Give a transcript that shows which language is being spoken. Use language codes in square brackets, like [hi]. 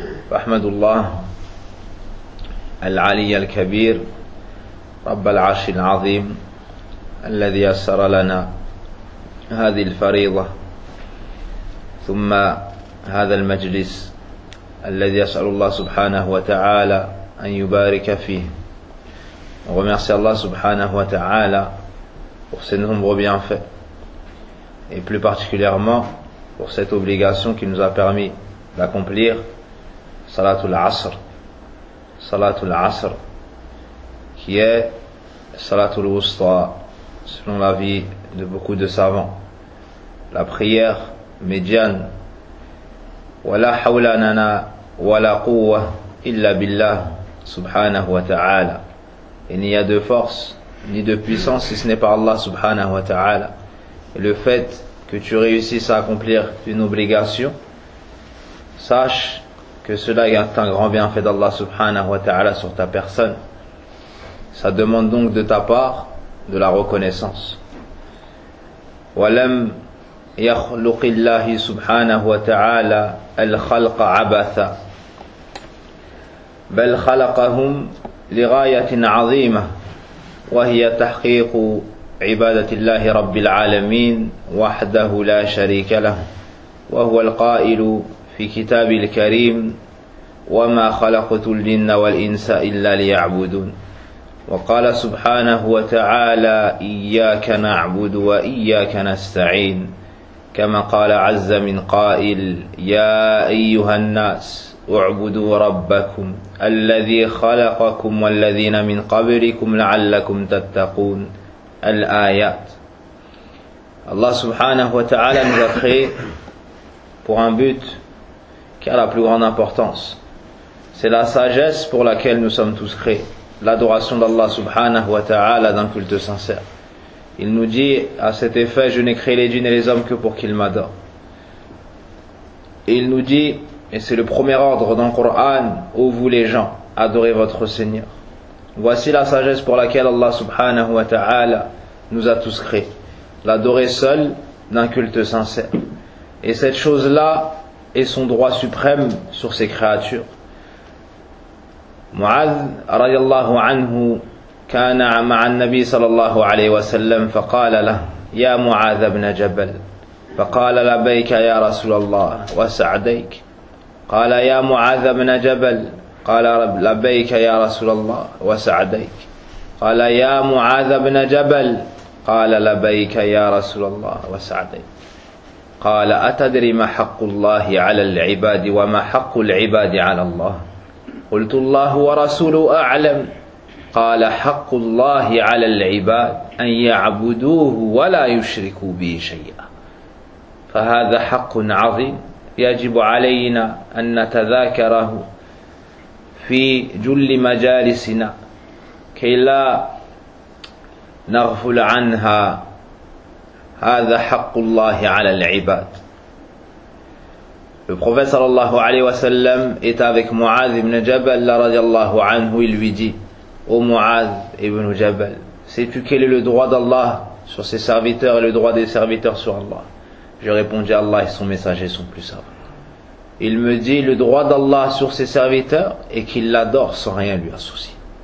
[ar] فأحمد الله العلي الكبير رب العرش العظيم الذي يسر لنا هذه الفريضة ثم هذا المجلس الذي يسأل الله سبحانه وتعالى أن يبارك فيه. [fr] On remercie Allah subhanahu wa ta'ala pour ses nombreux bienfaits et plus particulièrement pour cette obligation qu'il nous a permis d'accomplir, Salatul Asr. Salatul Asr qui est Salatul Wusta selon l'avis de beaucoup de savants, la prière médiane. [ar] Wa la hawla lana wa la quwwa illa billah subhanahu wa ta'ala. [fr] Et n'y a de force ni de puissance si ce n'est par Allah subhanahu wa ta'ala. Et le fait que tu réussisses à accomplir une obligation, sache que cela est un grand bienfait d'Allah subhanahu wa ta'ala sur ta personne. Ça demande donc de ta part de la reconnaissance. [ar] Wa lam yakhluqillahi subhanahu wa ta'ala al-khalqa abatha bal khalaqahum لغاية عظيمة وهي تحقيق عبادة الله رب العالمين وحده لا شريك له، وهو القائل في كتاب الكريم وما خلقت الجن والإنس إلا ليعبدون، وقال سبحانه وتعالى إياك نعبد وإياك نستعين، كما قال عز من قائل يا أيها الناس اعبدوا ربكم الذي خلقكم والذين من قبلكم لعلكم تتقون الآيات. [fr] الله سبحانه وتعالى nous a créé pour un but qui a la plus grande importance. C'est la sagesse pour laquelle nous sommes tous créés, l'adoration d'Allah سبحانه وتعالى d'un culte sincère. Il nous dit à cet effet, je n'ai créé les djinns et les hommes que pour qu'ils m'adorent. Et il nous dit, et c'est le premier ordre dans le Coran, ô vous les gens, adorez votre Seigneur. Voici la sagesse pour laquelle Allah subhanahu wa ta'ala nous a tous créés. L'adorer seul d'un culte sincère. Et cette chose-là est son droit suprême sur ses créatures. [ar] Mu'adh radiallahu anhu كان مع النبي صلى الله عليه وسلم فقال له يا معاذ بن جبل فقال لبيك يا رسول الله وسعديك قال يا معاذ بن جبل قال لبيك يا رسول الله وسعديك قال يا معاذ بن جبل قال لبيك يا رسول الله وسعديك قال أتدري ما حق الله على العباد وما حق العباد على الله قلت الله ورسوله أعلم قال حق الله على العباد أن يعبدوه ولا يشركوا به شيئا فهذا حق عظيم يجب علينا أن نتذاكره في جل مجالسنا كي لا نغفل عنها هذا حق الله على العباد [fr] Le prophète sallallahu alayhi wa sallam est avec Mu'adh ibn Jabal radiallahu anhu. Il lui dit: ô Mu'adh ibn Jabal, sais-tu quel est le droit d'Allah sur ses serviteurs et le droit des serviteurs sur Allah? Je répondis: Allah et son messager sont plus savants. Il me dit: le droit d'Allah sur ses serviteurs est qu'il l'adore sans rien lui associer.